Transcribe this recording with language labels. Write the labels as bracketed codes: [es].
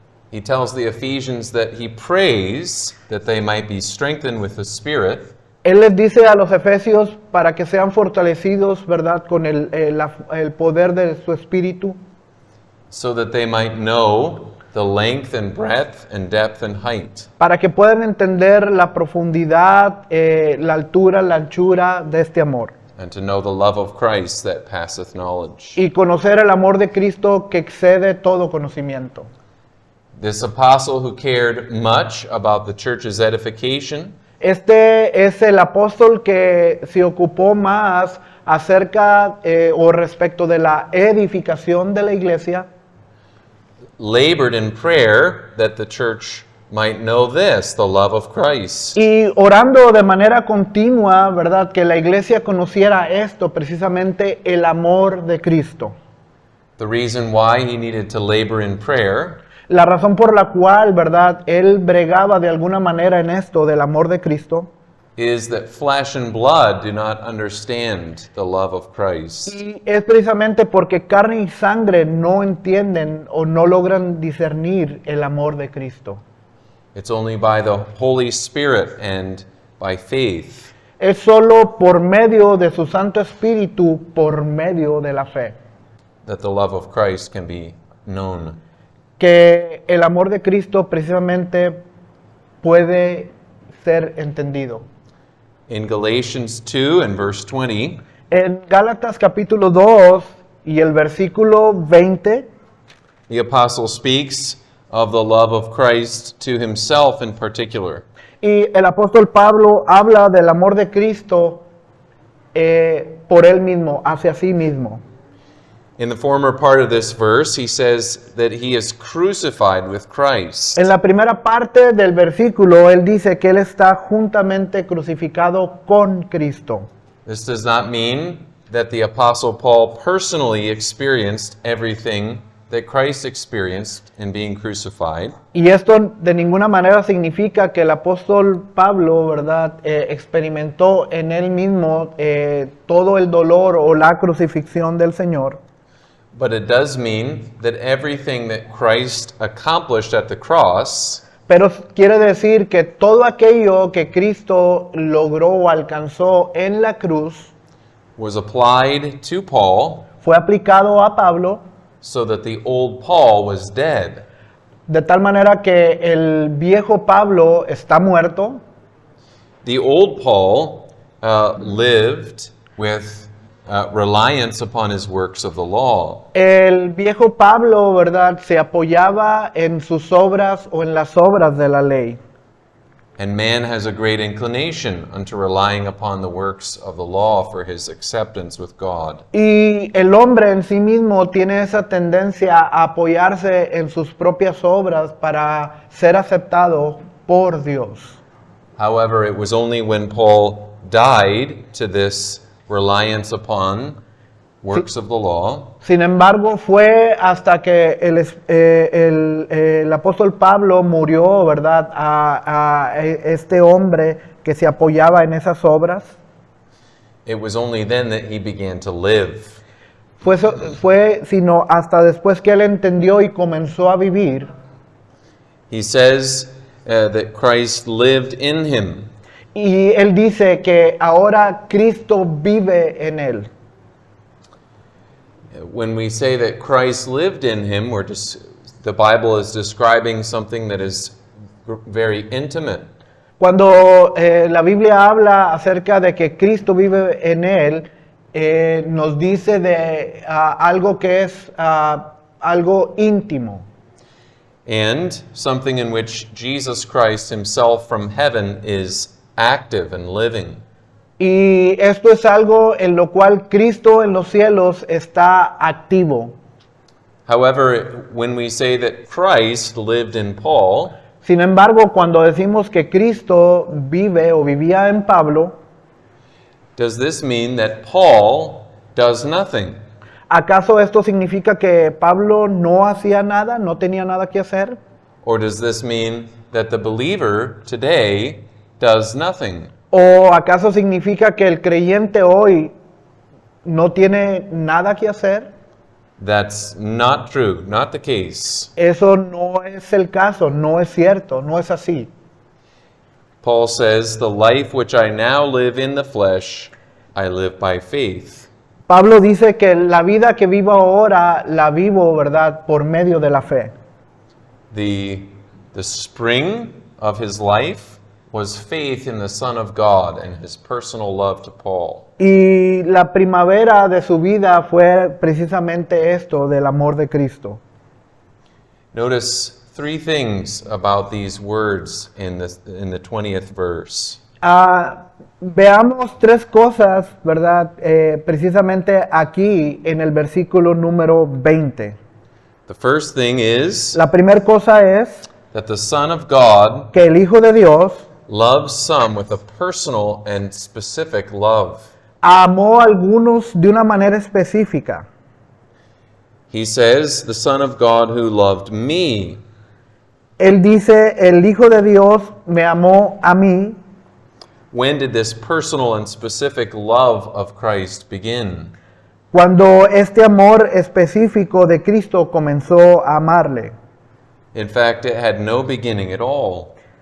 [en] He tells the Ephesians that he prays that they might be strengthened with the Spirit, [es] Él les dice a los efesios para que sean fortalecidos, ¿verdad?, con el poder de su espíritu, [en] so that they might know the length and breadth and depth and height, [es] para que puedan entender la profundidad, la altura, la anchura de este amor. [en] and to know the love of Christ that passeth knowledge. [es] Y conocer el amor de Cristo que excede todo conocimiento. [en] This apostle who cared much about the church's edification [es] Este es el apóstol que se ocupó más acerca o respecto de la edificación de la iglesia. [en] labored in prayer that the church might know this, the love of Christ. [es] Y orando de manera continua, ¿verdad?, que la iglesia conociera esto, precisamente el amor de Cristo. [en] The reason why he needed to labor in prayer [es] La razón por la cual, ¿verdad?, él bregaba de alguna manera en esto del amor de Cristo, [en] is that flesh and blood do not understand the love of Christ. [es] y es precisamente porque carne y sangre no entienden o no logran discernir el amor de Cristo. [en] It's only by the Holy Spirit and by faith [es] Es solo por medio de su Santo Espíritu, por medio de la fe, [en] that the love of Christ can be known. [es] que el amor de Cristo precisamente puede ser entendido. [en] In Galatians 2 and verse 20, [es] En Gálatas capítulo 2 y el versículo 20 [en] the apostle speaks of the love of Christ to himself in particular. [es] y el apóstol Pablo habla del amor de Cristo por él mismo, hacia sí mismo. [en] In the former part of this verse, he says that he is crucified with Christ. [es] En la primera parte del versículo, él dice que él está juntamente crucificado con Cristo. [en] This does not mean that the apostle Paul personally experienced everything that Christ experienced in being crucified. [es] Y esto de ninguna manera significa que el apóstol Pablo, ¿verdad?, experimentó en él mismo todo el dolor o la crucifixión del Señor. [en] But it does mean that everything that Christ accomplished at the cross [es] Pero quiere decir que todo aquello que Cristo logró o alcanzó en la cruz [en] was applied to Paul [es] fue aplicado a Pablo, [en] so that the old Paul was dead. [es] de tal manera que el viejo Pablo está muerto. [en] The old Paul lived with reliance upon his works of the law. [es] El viejo Pablo, ¿verdad?, se apoyaba en sus obras o en las obras de la ley. [en] And man has a great inclination unto relying upon the works of the law for his acceptance with God. [es] Y el hombre en sí mismo tiene esa tendencia a apoyarse en sus propias obras para ser aceptado por Dios. [en] However, it was only when Paul died to this reliance upon works of the law [es] Sin embargo, fue hasta que el apóstol Pablo murió, ¿verdad?, a este hombre que se apoyaba en esas obras. [en] it was only then that he began to live. [es] Fue sino hasta después que él entendió y comenzó a vivir. [en] He says that Christ lived in him. [es] Y él dice que ahora Cristo vive en él. [en] When we say that Christ lived in him, the Bible is describing something that is very intimate. [es] Cuando la Biblia habla acerca de que Cristo vive en él, nos dice de algo que es algo íntimo. [en] And something in which Jesus Christ himself from heaven is active and living. [es] Y esto es algo en lo cual Cristo en los cielos está activo. [en] However, when we say that Christ lived in Paul, [es] Sin embargo, cuando decimos que Cristo vive o vivía en Pablo, [en] does this mean that Paul does nothing? [es] ¿acaso esto significa que Pablo no hacía nada, no tenía nada que hacer? [en] Or does this mean that the believer today does nothing? [es] ¿O acaso significa que el creyente hoy no tiene nada que hacer? [en] That's not true, not the case. [es] Eso no es el caso, no es cierto, no es así. [en] Paul says, "The life which I now live in the flesh, I live by faith." [es] Pablo dice que la vida que vivo ahora la vivo, ¿verdad?, por medio de la fe. [en] The spring of his life was faith in the Son of God and his personal love to Paul. [es] Y la primavera de su vida fue precisamente esto, del amor de Cristo. [en] Notice three things about these words in the 20th verse. [es] Veamos tres cosas, ¿verdad?, precisamente aquí en el versículo número 20. [en] The first thing is [es] La primera cosa es [en] that the Son of God [es] que el Hijo de Dios [en] loves some with a personal and specific love. [es] amó a algunos de una manera específica. [en] He says, "The Son of God who loved me." [es] Él dice, el Hijo de Dios me amó a mí. [en] When did this personal and specific love of Christ begin? [es] Cuando este amor específico de Cristo comenzó a amarle. [en] In fact, it had no beginning at all.